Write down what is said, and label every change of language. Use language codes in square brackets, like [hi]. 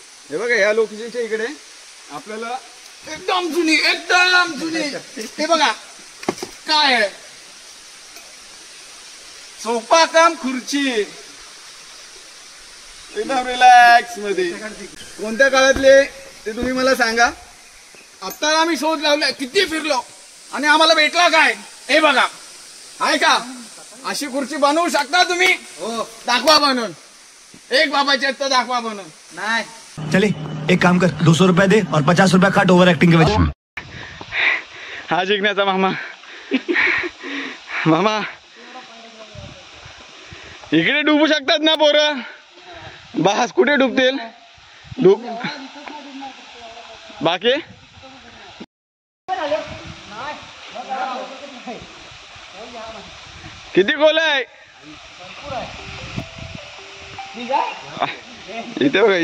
[mr] हे बघा या लोकेशनच्या इकडे आपल्याला एकदम जुनी हे बघा काय आहे, सोफा काम खुर्ची एकदम रिलॅक्स मध्ये. कोणत्या काळातले ते तुम्ही मला सांगा. आता आम्ही शोध लावला, किती फिरलो आणि आम्हाला भेटला काय, हे बघा. आहे का अशी खुर्ची बनवू शकता तुम्ही? हो. दाखवा बनवून. एक बाबाच्या तर दाखवा बनवून. नाही. [hi] चले एक काम कर, 200 रुपया दे और 50 रुपया काट ओवर एक्टिंग के वजह. [mr] हा जिंकण्याचा मामा. मामा इकडे डुबू शकतात ना पोरं? बास कुठे डुबतील? डुब बाकी किती खोल आहे इथे बघा.